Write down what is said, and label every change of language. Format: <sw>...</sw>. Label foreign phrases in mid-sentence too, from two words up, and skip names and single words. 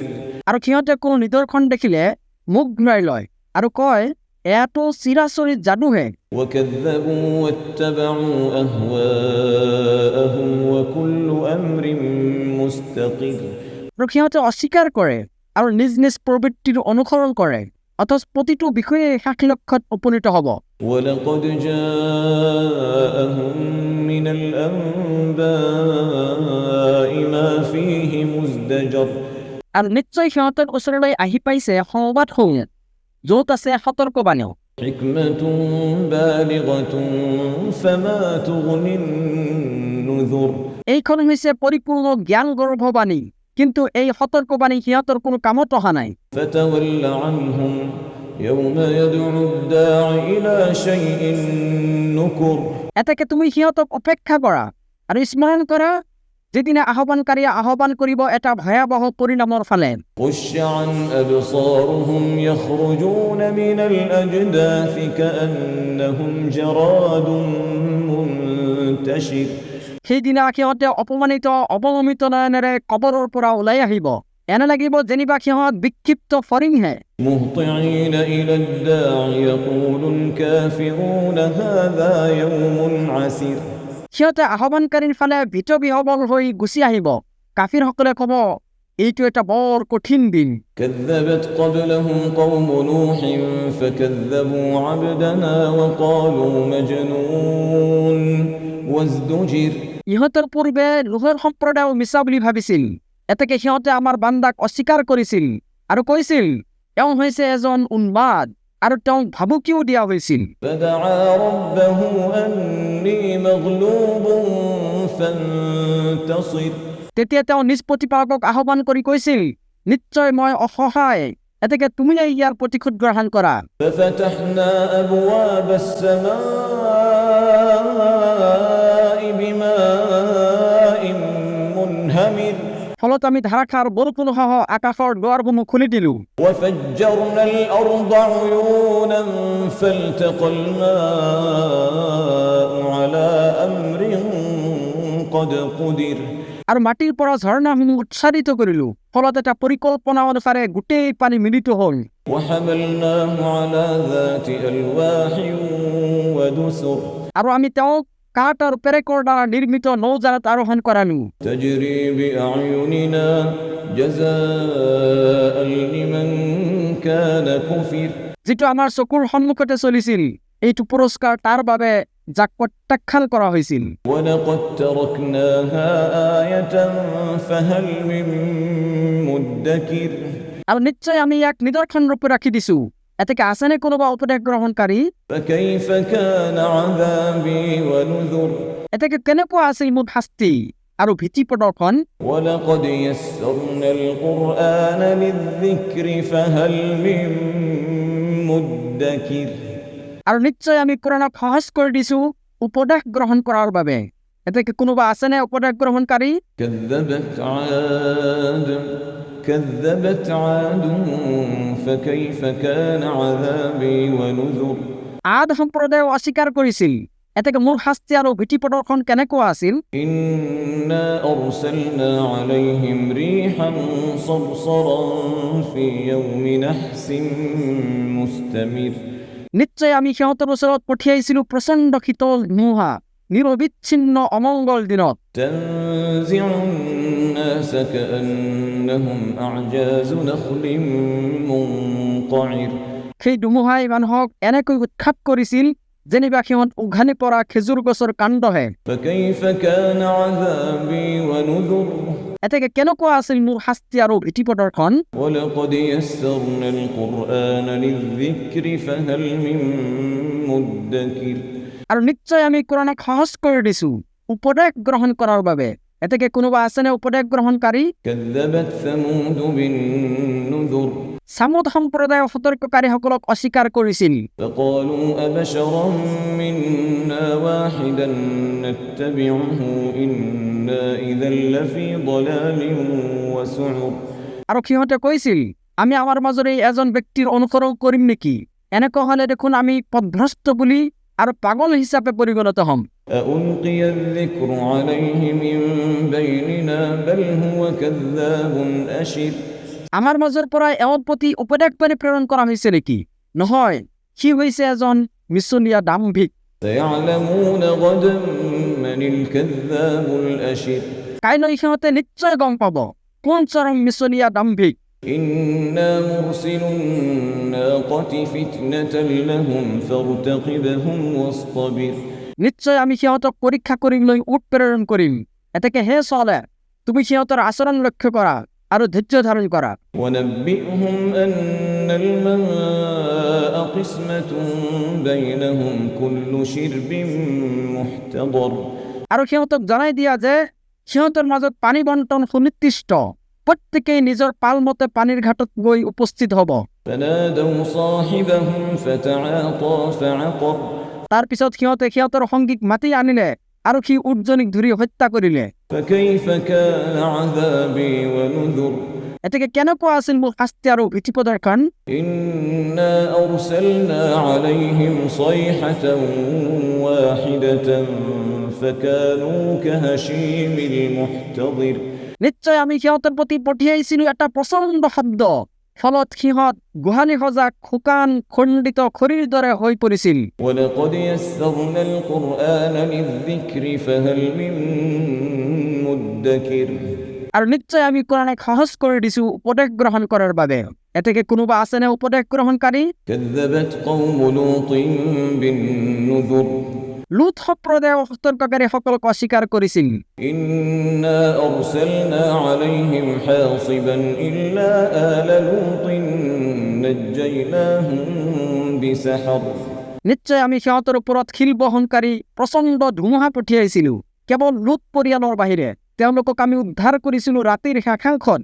<as>আৰু সিহঁতে কোনো নিদৰ্শন দেখিলে মুখ ঘূৰাই লয় আৰু কয় এয়াতো চিৰাচৰিত যাদুহে।</as> <ar>وكذبوا واتبعوا أهواءهم وكل أمر مستقر</ar> <as>আৰু সিহঁতে অস্বীকাৰ কৰে আৰু নিজ নিজ প্ৰবৃত্তিৰ অনুসৰণ কৰে, অথচ প্ৰতিটো বিষয়ে ষাঠি লক্ষত উপনীত হ'ব।</as> <ar>ولقد جاءهم من الأنباء ما فيه مزدجر</ar> <as>আৰু নিশ্চয় সিহঁতৰ ওচৰলৈ আহি পাইছে সংবাদসমূহ য'ত আছে সতৰ্কবাণীও।</as> <ar>حكمة بالغة فما تغن النذر</ar> <as>এইখন হৈছে পৰিপূৰ্ণ জ্ঞান গৰ্ভবাণী, কিন্তু এই সতৰ্কবাণী সিহঁতৰ কোনো কামত অহা নাই।</as> <ar>فتول عنهم يوم يدعو الداع إلى شيء نكر</ar> <as>এটাকে তুমি সিহঁতক অপেক্ষা কৰা আৰু স্মৰণ কৰা যেদিনা আহ্বানকাৰীয়ে আহ্বান কৰিব এটা ভয়াৱহ পৰিণামৰ ফালে।</as> <ar>خش عن أبصارهم يخرجون من الأجداث كأنهم جراد منتشر</ar> <as>সেইদিনা সিহঁতে অপমানিত অৱনমিত নয়নেৰে কবৰৰ পৰা ওলাই আহিব, এনে লাগিব যেনিবা সিহঁত বিক্ষিপ্ত ফৰিংহে।</as> <ar>مهطعين إلى الداع يقول الكافرون هذا يوم عسير</ar> <as>সিহঁতে আহ্বানকাৰীৰ ফালে ভীত বিহ্বল হৈ গুচি আহিব। কাফিৰসকলে ক'ব এইটো এটা বৰ কঠিন দিন।</as> <ar>كذبت قبلهم قوم نوح فكذبوا عبدنا وقالوا مجنون وازدجر</ar> <as>ইহঁতৰ পূৰ্বে লোহৰ সম্প্ৰদায় মিছা বুলি ভাবিছিল, এতেকে সিহঁতে আমাৰ বান্দাক অস্বীকাৰ কৰিছিল আৰু কৈছিল তেওঁ হৈছে এজন উন্মাদ, আৰু তেওঁক ভাবুকিও দিয়া হৈছিল।</as> <ar>فدعا ربه أني مغلوب فانتصر</ar> <as>তেতিয়া তেওঁ নিজ প্ৰতিপালকক আহ্বান কৰি কৈছিল নিশ্চয় মই অসহায়, এতেকে তুমি ইয়াৰ প্ৰতিশোধ গ্ৰহণ কৰা।</as> <ar>ففتحنا أبواب السماء بماء منهمر</ar> <as>ফলত আমি ধাৰাসাৰ বৰষুণসহ আকাশৰ দুৱাৰসমূহ খুলি দিলো।</as> <ar>وفجرنا الأرض عيونا فالتقى الماء على أمر قد قدر</ar> <as>আৰু মাটিৰ পৰা ঝৰ্ণাসমূহ উৎসাৰিত কৰিলো, ফলত এটা পৰিকল্পনা অনুসাৰে গোটেই পানী মিলিত হ'ল।</as> <ar>وحملناه على ذات ألواح ودسر</ar> <as>আৰু আমি তেওঁক কাঠ আৰু পেৰেকৰ দ্বাৰা নিৰ্মিত নৌজানত আৰোহণ কৰালো।</as> <ar>تجري بأعيننا جزاء لمن كان كفر</ar> <as>যিটো আমাৰ চকুৰ সন্মুখতে চলিছিল, এইটো পুৰস্কাৰ তাৰ বাবে যাক প্ৰত্যাখ্যান কৰা হৈছিল।</as> <ar>ولقد تركناها آية فهل من مدكر</ar> <as>আৰু নিশ্চয় আমি ইয়াক নিদৰ্শন ৰূপে ৰাখি দিছো, এতেকে আছেনে কোনোবা উপদেশ গ্ৰহণকাৰী?</as> <ar>فكيف كان عذابي ونذر</ar> <as>এতেকে কেনেকুৱা আছিল মোৰ শাস্তি আৰু ভীতি প্ৰদৰ্শন।</as> <ar>ولقد يسرنا القرآن للذكر فهل من مدكر</ar> <as>আৰু নিশ্চয় আমি কোৰানক সহজ কৰি দিছো উপদেশ গ্ৰহণ কৰাৰ বাবে, এতেকে কোনোবা আছেনে উপদেশ গ্ৰহণকাৰী?</as> <ar>كذبت عاد فكيف كان عذابي ونذر</ar> <as>আদ সম্প্ৰদায় অস্বীকাৰ কৰিছিল, এতেকে মোৰ শাস্তি আৰু ভীতি প্ৰদৰ্শন কেনেকুৱা আছিল।</as> <ar>إنا أرسلنا عليهم ريحا صرصرا في يوم نحس مستمر</ar> <as>নিশ্চয় আমি সিহঁতৰ ওচৰত পঠিয়াইছিলো প্ৰচণ্ড শীতল ধুমুহা নিৰবিচ্ছিন্ন অমংগল দিনত।</as> <ar>تنزع الناس كأنهم أعجاز نخل منقعر</ar> <as>সেই ধুমুহাই মানুহক এনেকৈ উৎখাত কৰিছিল যেনিবা সিহঁত উঘানি পৰা খেজুৰ গছৰ কাণ্ডহে।</as> <ar>فكيف كان عذابي ونذر</ar> <as>এতেকে কেনেকুৱা আছিল মোৰ শাস্তি আৰু ভীতি প্ৰদৰ্শন।</as> <ar>ولقد يسرنا القرآن للذكر فهل من مدكر</ar> <as>আৰু নিশ্চয় আমি কোৰানক সহজ কৰি দিছো উপদেশ গ্ৰহণ কৰাৰ বাবে, এতেকে কোনোবা আছেনে উপদেশ গ্ৰহণকাৰী?</as> <ar>كذبت ثمود بالنذر</ar> <as>সামুদ সম্প্ৰদায়ৰ সতৰ্ককাৰীসকলক অস্বীকাৰ কৰিছিল।</as> <ar>فقالوا أبشرا منا واحدا نتبعه إنا إذا لفي ضلال وسعر</ar> <as>আৰু সিহঁতে কৈছিল, আমি আমাৰ মাজৰে এজন ব্যক্তিৰ অনুসৰণ কৰিম নেকি? এনেকুৱা হ'লে দেখোন আমি পথভ্ৰষ্ট বুলি আৰু পাগল হিচাপে পৰিগণিত হ'ম।</as> <ar>أألقي الذكر عليه من بيننا بل هو كذاب أشر</ar> <as>আমাৰ মাজৰ পৰা এওঁৰ প্ৰতি উপদেশবাণী প্ৰেৰণ কৰা হৈছে নেকি? নহয়, সি হৈছে এজন মিছলীয়া দাম্ভিক।</as> <ar>سيعلمون غدا من الكذاب الأشر</ar> <as>কাইলৈ সিহঁতে নিশ্চয় গম পাব কোন চৰম মিছলীয়া দাম্ভিক।</as> <ar>إنا مرسل الناقة فتنة لهم فارتقبهم واصطبر</ar> <as>নিশ্চয় আমি সিহঁতক পৰীক্ষা কৰিবলৈ উট প্ৰেৰণ কৰিম। এতেকে হে চলে, তুমি সিহঁতৰ আচৰণ লক্ষ্য কৰা আৰু ধৈৰ্য ধাৰণ কৰা।</as> <ar>ونبئهم أن الماء قسمة بينهم كل شرب محتضر</ar> <as>আৰু সিহঁতক জনাই দিয়া যে সিহঁতৰ মাজত পানী বণ্টন সুনিৰ্দিষ্ট, প্ৰত্যেকেই নিজৰ পালমতে পানীৰ ঘাটত গৈ উপস্থিত হ'ব।</as> <ar>فنادوا صاحبهم فتعاطى فعقر</ar> <as>তাৰ পিছত সিহঁতে সিহঁতৰ সংগীক মাতি আনিলে আৰু সি উটজনীক ধৰি হত্যা কৰিলে।</as> <ar>فكيف كان عذابي ونذر</ar> <as>এতেকে কেনেকুৱা আছিল মোৰ শাস্তি আৰু ভীতি প্ৰদৰ্শন?</as> <ar>إنا أرسلنا عليهم صيحة واحدة فكانوا كهشيم المحتضر</ar> <as>নিশ্চয় আমি সিহঁতৰ প্ৰতি পঠিয়াইছিলো এটা প্ৰচণ্ড শব্দ, ফলত সিহঁত গোহালি সজা শুকান খণ্ডিত খৰিৰ দৰে হৈ পৰিছিল।</as> <ar>ولقد يسرنا القرآن للذكر فهل من مدكر</ar> <as>আৰু নিশ্চয় আমি কোৰানক সহজ কৰি দিছো উপদেশ গ্ৰহণ কৰাৰ বাবে। এতেকে কোনোবা আছেনে উপদেশ গ্ৰহণকাৰী?</as> <ar>كذبت قوم لوط بالنذر</ar> <as>লুত সম্প্ৰদায়ৰ সতৰ্ককাৰীসকলক অস্বীকাৰ কৰিছিল।</as> <ar>إنا أرسلنا عليهم حاصبا إلا آل لوط نجيناهم بسحر</ar> <as>নিশ্চয় আমি সিহঁতৰ ওপৰত শিল বহনকাৰী প্ৰচণ্ড ধুমুহা পঠিয়াইছিলো। কেৱল লুত পৰিয়ালৰ বাহিৰে তেওঁলোকক আমি উদ্ধাৰ কৰিছিলো ৰাতিৰ শেষাংশত।</as>